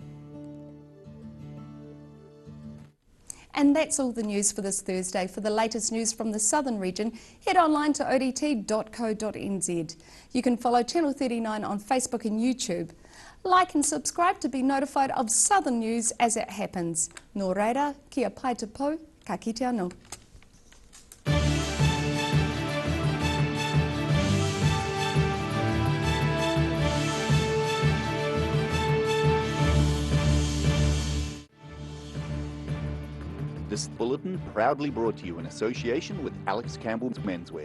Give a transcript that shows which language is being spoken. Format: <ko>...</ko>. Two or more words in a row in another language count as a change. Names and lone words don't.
<en>And that's all the news for this Thursday. For the latest news from the southern region, head online to odt.co.nz. You can follow Channel 39 on Facebook and YouTube. Like and subscribe to be notified of southern news as it happens.</en> <mi>Nō reira, kia pai te pou, ka kite anō.</mi> <en>This bulletin proudly brought to you in association with Alex Campbell's Menswear.</en>